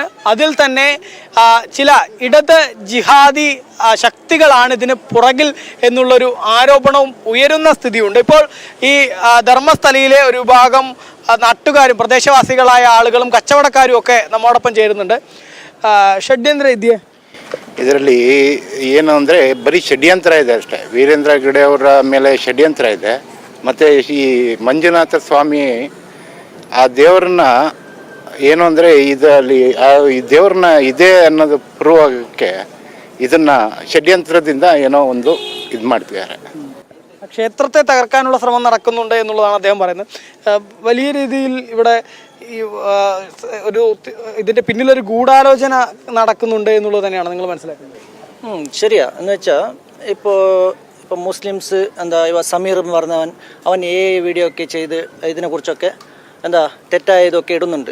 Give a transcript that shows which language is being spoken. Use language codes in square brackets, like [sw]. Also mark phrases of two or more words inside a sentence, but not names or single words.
[ml] അതിൽ തന്നെ ചില ഇടത് ജിഹാദി ശക്തികളാണ് ഇതിന് പുറകിൽ എന്നുള്ളൊരു ആരോപണവും ഉയരുന്ന സ്ഥിതിയുണ്ട്. ഇപ്പോൾ ഈ ധർമ്മസ്ഥലയിലെ ഒരു വിഭാഗം നാട്ടുകാരും പ്രദേശവാസികളായ ആളുകളും കച്ചവടക്കാരും ഒക്കെ നമ്മോടൊപ്പം ചേരുന്നുണ്ട്. [kn] ಷಡ್ಯಂತ್ರ ಇದೆಯಾ ಇದರಲ್ಲಿ? ಏನು ಅಂದರೆ ಬರೀ ಷಡ್ಯಂತ್ರ ಇದೆ ಅಷ್ಟೇ. ವೀರೇಂದ್ರ ಹೆಗ್ಗಡೆ ಅವರ ಮೇಲೆ ಷಡ್ಯಂತ್ರ ಇದೆ. ಮತ್ತು ಈ ಮಂಜುನಾಥ ಸ್ವಾಮಿ ಆ ದೇವ್ರನ್ನ ಏನು ಅಂದರೆ ಇದರಲ್ಲಿ ಈ ದೇವ್ರನ್ನ ಇದೆ ಅನ್ನೋದು ಪ್ರೂವ್ ಆಗೋಕ್ಕೆ ಇದನ್ನು ಷಡ್ಯಂತ್ರದಿಂದ ಏನೋ ಒಂದು ಇದು ಮಾಡ್ತಿದ್ದಾರೆ. [ml] ക്ഷേത്രത്തെ തകർക്കാനുള്ള ശ്രമം നടക്കുന്നുണ്ട് എന്നുള്ളതാണ് അദ്ദേഹം പറയുന്നത്. വലിയ രീതിയിൽ ഇവിടെ ഈ ഒരു ഇതിൻ്റെ പിന്നിലൊരു ഗൂഢാലോചന നടക്കുന്നുണ്ട് എന്നുള്ളത് തന്നെയാണ് നിങ്ങൾ മനസ്സിലാക്കുന്നത്. ശരിയാ. എന്ന് വെച്ചാൽ ഇപ്പോൾ മുസ്ലിംസ് എന്താ സമീർ എന്ന് പറഞ്ഞവൻ അവൻ വീഡിയോ ഒക്കെ ചെയ്ത് ഇതിനെക്കുറിച്ചൊക്കെ എന്താ തെറ്റായ ഇതൊക്കെ ഇടുന്നുണ്ട്.